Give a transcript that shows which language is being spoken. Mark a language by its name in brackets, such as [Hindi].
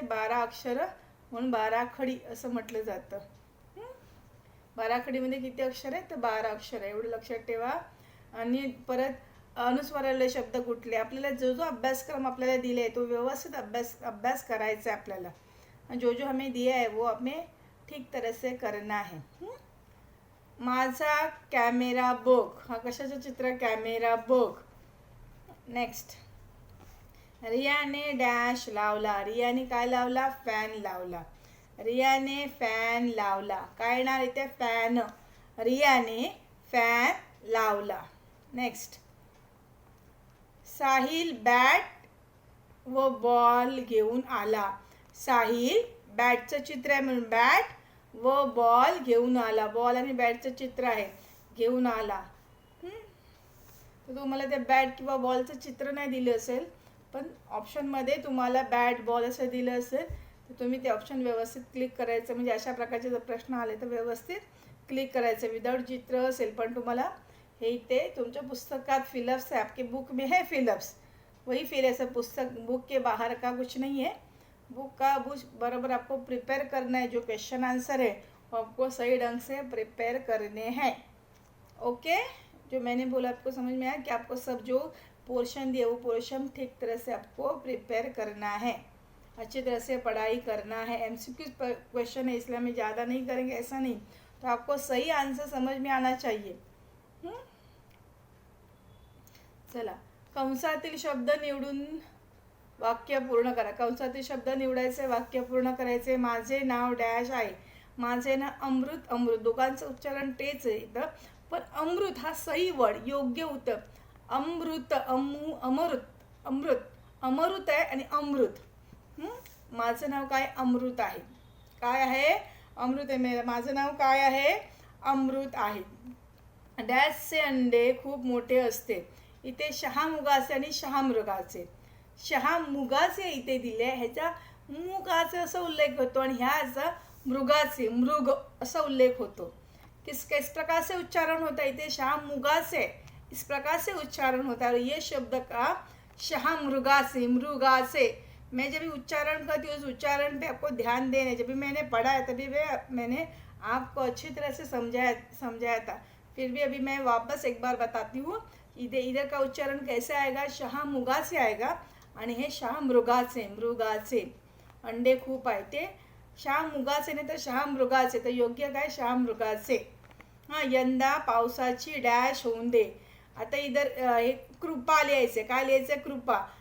[Marathi] 12 अक्षर म्हणून 12 खडी असं म्हटलं जातं. 12 खडीमध्ये किती अक्षर आहे? तर 12 अक्षर आहे. एवढं लक्षात ठेवा. आणि परत अनुस्वाराले शब्द कुठले? आपल्याला जो जो अभ्यासक्रम आपल्याला दिले तो व्यवस्थित अभ्यास करायचा है आपल्याला. [Hindi] जो जो हमें दिया है वो हमें ठीक तरह से करना है. [Marathi] माझा कॅमेरा बघ. हा कशाचं चित्र? कॅमेरा बघ. नेक्स्ट रियाने डॅश लावला. रियाने काय लावला? फॅन लावला. रियाने फॅन लावला. काय येणार इथे? फॅन. रियाने फॅन लावला. नेक्स्ट साहिल बॅट व बॉल घेऊन आला. साहिल बॅटचं चित्र आहे म्हणून बॅट व बॉल घेऊन आला. बॉल आणि बॅटचं चित्र आहे. घेऊन आला. तर तुम्हाला ते बॅट किंवा बॉलचं चित्र नाही दिलं असेल, पण ऑप्शनमध्ये तुम्हाला बॅट बॉल असं दिलं असेल तर तुम्ही ते ऑप्शन व्यवस्थित क्लिक करायचं. म्हणजे अशा प्रकारचे जर प्रश्न आले तर व्यवस्थित क्लिक करायचं. विदाउट चित्र असेल पण तुम्हाला हे इथे तुमच्या पुस्तकात फिलअप्स है. [Hindi] आपके बुक में है फिलअप्स. वही फिल ऐसा पुस्तक बुक के बाहर का कुछ नहीं है. बुक का बराबर आपको प्रिपेयर करना है. जो क्वेश्चन आंसर है वो आपको सही ढंग से प्रिपेयर करने हैं. ओके. जो मैंने बोला आपको समझ में आया कि आपको सब जो पोर्शन दिया वो पोर्शन ठीक तरह से आपको प्रिपेयर करना है. अच्छी तरह से पढ़ाई करना है. MCQ क्वेश्चन है इसलिए हमें ज़्यादा नहीं करेंगे ऐसा नहीं. तो आपको सही आंसर समझ में आना चाहिए. [Marathi] चला कंसातील शब्द निवडून वाक्य पूर्ण करा. कंसातील शब्द निवडायचे, वाक्य पूर्ण करायचे. माझे नाव डॅश आहे. माझे नाव अमृत. अमृत दोघांचं उच्चारण तेच आहे इथं, पण अमृत हा सही वर्ड, योग्य उत्तर. अमृत अमृत अमृत अमृत आहे आणि अमृत. माझं नाव काय? अमृत आहे. काय आहे? अमृत आहे. माझं नाव काय आहे? अमृत आहे. डॅशचे अंडे खूप मोठे असते. इथे शहामुगाचे आणि शहामृगाचे. शहामुगाचे इथे दिले. ह्याचा मुगाचे असा उल्लेख होतो आणि ह्याचा मृगाचे मृग असा उल्लेख होतो. [Hindi] किस प्रकार से उच्चारण होता है? [Marathi] इथे शहामुगाचे [Hindi] इस प्रकार से उच्चारण होता है. ये शब्द का शहामृगाचे मृगाचे. मैं जब उच्चारण करती हूँ उस उच्चारण पे आपको ध्यान देना. जब भी मैंने पढ़ा है तभी मैंने आपको अच्छी तरह से समझाया था. फिर भी अभी मैं वापस एक बार बताती हूँ. इधर का उच्चारण कैसे आएगा? [Marathi] शहामुगाचे आएगा आणि हे शहामृगाचे मृगाचे. अंडे खूप आहे ते शहामुगाचे नाही तर शहामृगाचे. तर योग्य काय? शहामृगाचे. यंदा पावसाची डॅश होऊन दे. आता इधर हे कृपा लिहायचे. काय लिहायचे? कृपा.